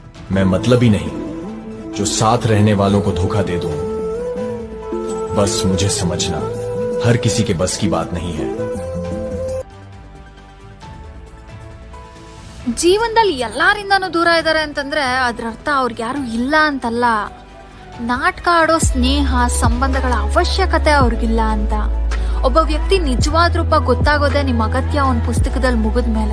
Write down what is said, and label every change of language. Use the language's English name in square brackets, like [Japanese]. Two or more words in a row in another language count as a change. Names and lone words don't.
[Hindi] मैं मतलबी नहीं जो साथ रहने वालों को धोखा दे दूं। बस मुझे समझना हर किसी के बस की बात नहीं है। [Kannada] ಜೀವನದಲ್ಲಿ ಎಲ್ಲಾರಿಂದಾನು ದೂರ ಇದ್ದಾರೆ ಅಂತಂದ್ರೆ ಅದ್ರ ಅರ್ಥ ಅವ್ರಿಗೆ ಯಾರು ಇಲ್ಲ ಅಂತಲ್ಲ. ನಾಟಕ ಆಡೋ ಸ್ನೇಹ ಸಂಬಂಧಗಳ ಅವಶ್ಯಕತೆ ಅವ್ರಿಗಿಲ್ಲ ಅಂತ. ಒಬ್ಬ ವ್ಯಕ್ತಿ ನಿಜವಾದ ರೂಪ ಗೊತ್ತಾಗೋದೇ ನಿಮ್ಮ ಅಗತ್ಯ ಅವನ ಪುಸ್ತಕದಲ್ಲಿ ಮುಗಿದ್ಮೇಲೆ.